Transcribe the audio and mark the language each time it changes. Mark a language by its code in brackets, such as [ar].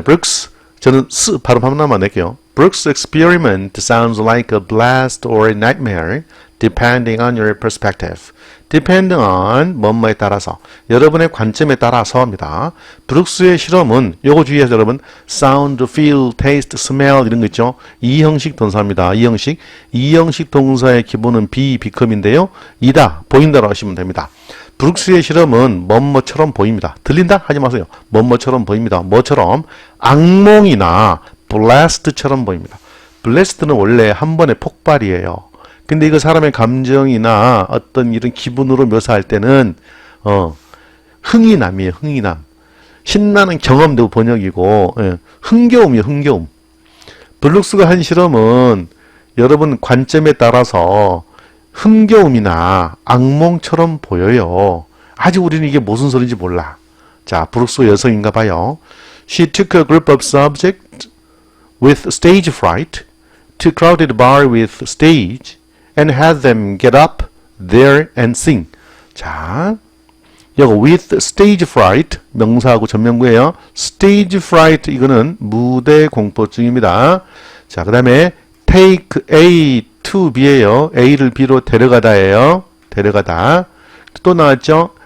[ko] 브룩스 저는 스 발음 하나만 낼게요. [en] Brooks' experiment sounds like a blast or a nightmare depending on your perspective. [ko] depending on 뭐뭐에 따라서 여러분의 관점에 따라서입니다. 브룩스의 실험은 요거 주의하세요 여러분. sound, feel, taste, smell 이런 거 있죠. 이 형식 동사입니다. 이 형식 동사의 기본은 be, become인데요. 이다, 보인다라고 하시면 됩니다. 브룩스의 실험은 뭐뭐처럼 보입니다. 들린다? 하지 마세요. 뭐뭐처럼 보입니다. 뭐처럼? 악몽이나 blast처럼 보입니다. blast는 원래 한 번의 폭발이에요. 근데 이거 사람의 감정이나 어떤 이런 기분으로 묘사할 때는 흥이남이에요. 흥이남. 신나는 경험도 번역이고 흥겨움이에요. 흥겨움. 블룩스가 한 실험은 여러분 관점에 따라서 흥겨움이나 악몽처럼 보여요. 아직 우리는 이게 무슨 소리인지 몰라. 자, 브룩스 여성인가 봐요. [en] She took a group of subjects with stage fright to a crowded bar with stage and had them get up there and sing. [ko] 자, 이거 with stage fright 명사하고 전명구예요. stage fright 이거는 무대 공포증입니다. 자, 그 다음에 take A to B예요. A를 B로 데려가다예요. 데려가다. 또 나왔죠.